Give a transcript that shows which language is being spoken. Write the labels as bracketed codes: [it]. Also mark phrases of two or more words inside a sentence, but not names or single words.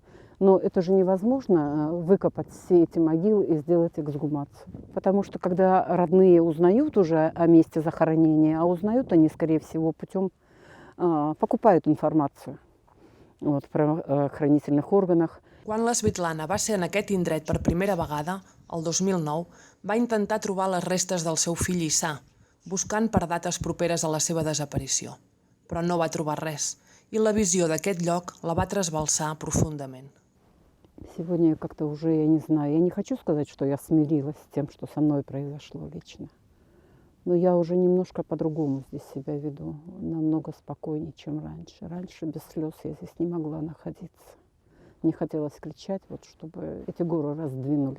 [ru] Но это же невозможно выкопать все эти могилы и сделать эксгумацию. Потому что когда родные узнают уже о месте захоронения, а узнают они, скорее всего, путем покупают информацию вот, в правоохранительных органах. [ca] Quan la Svetlana va ser en aquest indret per primera vegada, el 2009, va intentar trobar les restes del seu fill Issà, buscant per dates properes a la seva desaparició. Però no va trobar res, i la visió d'aquest lloc la va trasbalsar profundament. [ru] Сегодня как-то уже, я не знаю, я не хочу сказать, что я смирилась с тем, что со мной произошло лично. Но я уже немножко по-другому здесь себя веду, намного спокойнее, чем раньше. Раньше без слез я здесь не могла находиться. Мне хотелось кричать, вот, чтобы эти горы раздвинулись.